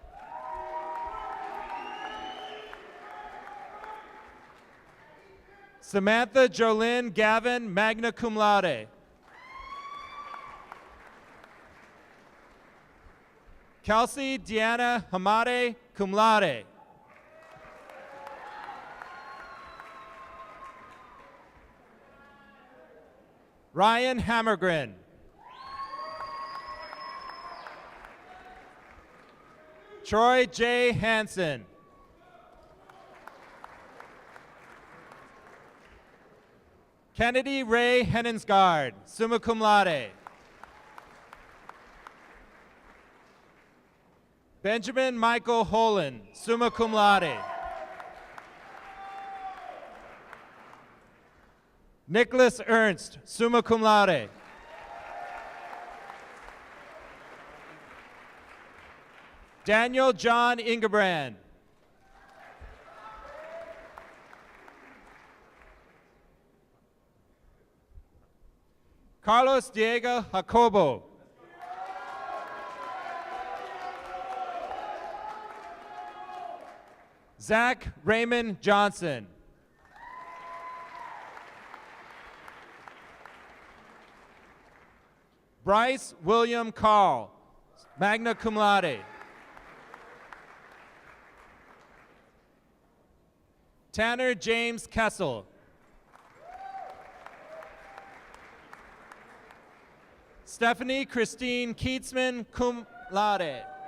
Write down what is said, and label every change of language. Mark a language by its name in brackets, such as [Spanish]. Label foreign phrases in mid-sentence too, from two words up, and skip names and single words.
[English] Samantha Jolynn Gavin, [Latin] magna cum laude. [English] Kelsey Deanna Hamade, [Latin] cum laude. [English] Ryan Hammergren. Troy J. Hansen. Kennedy Ray Henningsgaard, [Latin] summa cum laude. [English] Benjamin Michael Holen, [Latin] summa cum laude. [English] Nicholas Ernst, [Latin] summa cum laude. [English] Daniel John Ingebrand. Carlos Diego Jacobo. Zach Raymond Johnson. Bryce William Carl, [Latin] magna cum laude. [English] Tanner James Kessel. Stephanie Christine Keatsman, [Latin] cum laude.